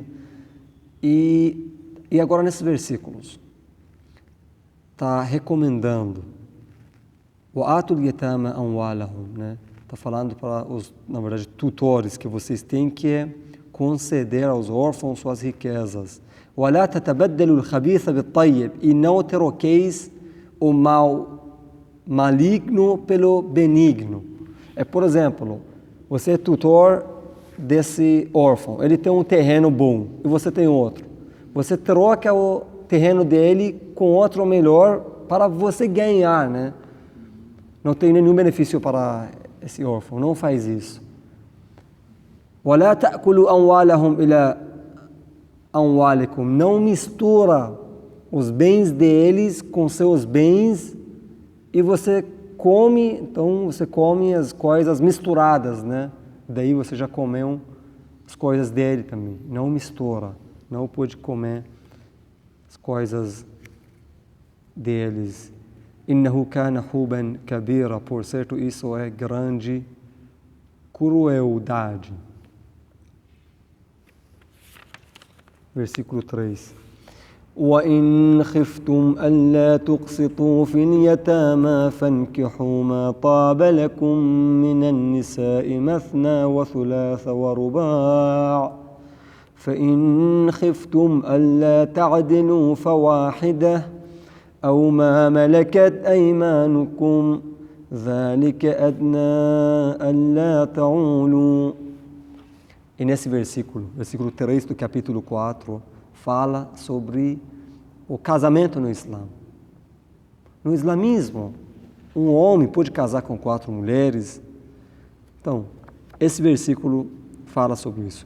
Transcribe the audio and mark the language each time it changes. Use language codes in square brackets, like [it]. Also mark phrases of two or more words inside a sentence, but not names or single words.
[pt] E agora nesses versículos, está recomendando o ato de [ar] يتامى أموالهم, [pt] né? Está falando para os, na verdade, tutores, que vocês têm que conceder aos órfãos suas riquezas. [ar] وَلَا تَتَبَدَّلُوا الْخَبِيثَ بِالطَّيِّبِ, [pt] e não troqueis o mal maligno pelo benigno. Por exemplo, você é tutor desse órfão, ele tem um terreno bom e você tem outro. Você troca o terreno dele com outro melhor para você ganhar, né? Não tem nenhum benefício para esse órfão, não faz isso. [ar] وَلَا تَأْكُلُوا أَمْوَالَهُمْ إِلَى أَمْوَالِكُمْ, [pt] não mistura os bens deles com seus bens. E você come, então você come as coisas misturadas, né? Daí você já comeu as coisas dele também. Não mistura, não pode comer as coisas deles. [ar] إِنَّهُ كَانَ حُوبًا كَبِيرًا, [pt] por certo isso é grande crueldade. Versículo 3. [ar] وَإِنْ خِفْتُمْ أَلَّا تُقْسِطُوا فِي الْيَتَامَى فَانكِحُوا مَا طَابَ لَكُم مِّنَ النِّسَاءِ مَثْنَى وَثُلَاثَ وَرُبَاعَ فَإِنْ خِفْتُمْ أَلَّا تَعْدِلُوا فَوَاحِدَةً أَوْ مَا مَلَكَتْ أَيْمَانُكُمْ ذَلِكَ أَدْنَى أَلَّا تَعُولُوا. [pt] E nesse versículo 3 do capítulo 4, fala sobre o casamento no Islã. No islamismo, um homem pode casar com 4 mulheres. Então, esse versículo fala sobre isso.